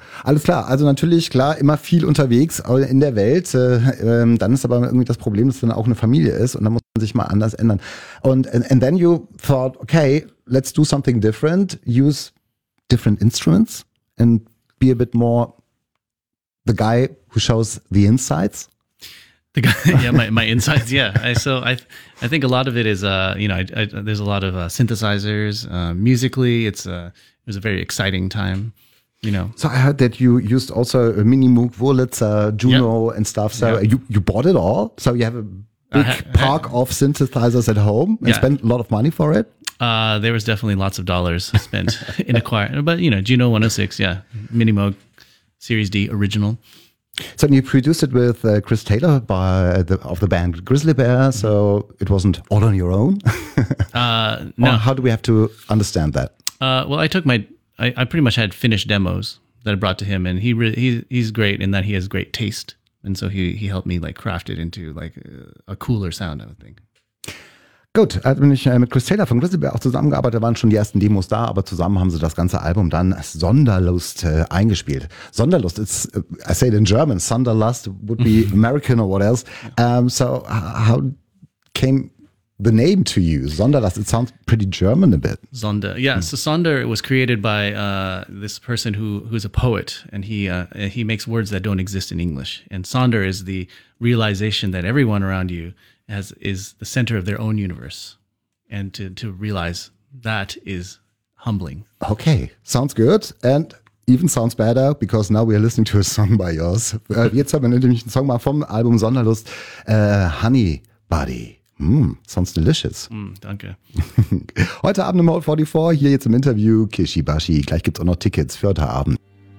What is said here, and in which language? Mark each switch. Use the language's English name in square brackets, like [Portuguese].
[German] Alles klar, also natürlich, klar, immer viel unterwegs in der Welt, dann ist aber irgendwie das Problem, dass dann auch eine Familie ist und dann muss man sich mal anders ändern. [English] Und and then you thought, okay, let's do something different, use different instruments and be a bit more the guy who shows the insides. The guy, yeah, my insides, yeah. I think a lot of it is, you know, there's a lot of synthesizers, musically, it was a very exciting time. You know, so I heard that you used also a Mini Moog, Wurlitzer, Juno, yep, and stuff. So yep, you bought it all. So you have a big park of synthesizers at home and spent a lot of money for it. There was definitely lots of dollars spent in acquiring, but you know, Juno 106, yeah, Mini Moog Series D original. So you produced it with Chris Taylor of the band Grizzly Bear. Mm-hmm. So it wasn't all on your own. No. Or how do we have to understand that? Well, I pretty much had finished demos that I brought to him, and he's great in that he has great taste, and so he helped me like craft it into like a cooler sound, I think. [German] Gut, wenn ich mit Chris Taylor von Grizzly Bear auch zusammengearbeitet, da waren schon die ersten Demos da, aber zusammen haben sie das ganze Album dann Sunderlust eingespielt. [English] Sunderlust, I say it in German, Sunderlust would be American or what else. So how came the name to you, Sonderlust? It sounds pretty German a bit. Sonder, yeah. Mm. So Sonder, it was created by this person who's a poet, and he makes words that don't exist in English. And Sonder is the realization that everyone around you is the center of their own universe. And to realize that is humbling. Okay, sounds good. And even sounds better, because now we are listening to a song by yours. [German] Jetzt haben wir nämlich einen Song mal vom Album Sonderlust, Honey Buddy. [English] Sounds delicious. [German] Danke. Heute Abend im Hall 44, hier jetzt im Interview, Kishi Bashi. Gleich gibt's auch noch Tickets für heute Abend.